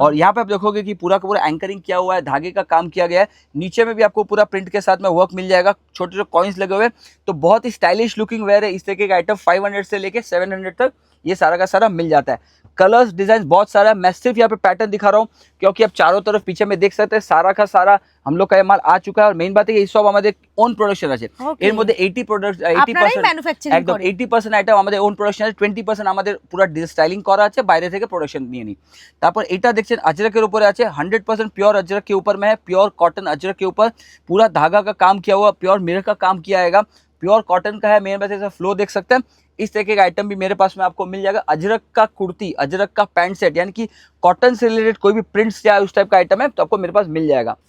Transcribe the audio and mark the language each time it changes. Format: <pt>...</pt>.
<hi>और यहाँ पे आप देखोगे कि पूरा का पूरा एंकरिंग किया हुआ है, धागे का काम किया गया है, नीचे में भी आपको पूरा प्रिंट के साथ में वर्क मिल जाएगा, छोटे छोटे कॉइन्स लगे हुए, तो बहुत ही स्टाइलिश लुकिंग वेयर है। इस तरीके का आइटम 500 से लेके 700 तक ये सारा का सारा मिल जाता है। कलर्स डिजाइन बहुत सारा है, मैं सिर्फ यहाँ पे पैटर्न दिखा रहा हूँ क्योंकि आप चारों तरफ पीछे में देख सकते हैं सारा का सारा हम लोग का ये माल आ चुका है। और मेन बात है कि सब हमारे ओन प्रोडक्शन</hi> <bn>আছে এর মধ্যে 80% একদম 80% আইটেম আমাদের ওন প্রোডাকশন আছে, 20% আমাদের পুরো স্টাইলিং করা আছে, বাইরে থেকে প্রোডাকশন নিয়ে নি। তারপর এটা দেখছেন अजरक উপরে আছে,</bn> <hi>100% प्योर अजरक के ऊपर में है, प्योर कॉटन अजरक के ऊपर पूरा धागा का काम किया हुआ, प्योर मिरर का काम किया आएगा, प्योर कॉटन का है। मेरे पास ऐसा फ्लो देख सकते हैं, इस तरीके का आइटम भी मेरे पास में आपको मिल जाएगा। अजरक का कुर्ती, अजरक का पैंट सेट, यानी कि कॉटन से रिलेटेड कोई भी प्रिंट्स या उस टाइप का आइटम है तो आपको मेरे पास मिल जाएगा।</hi>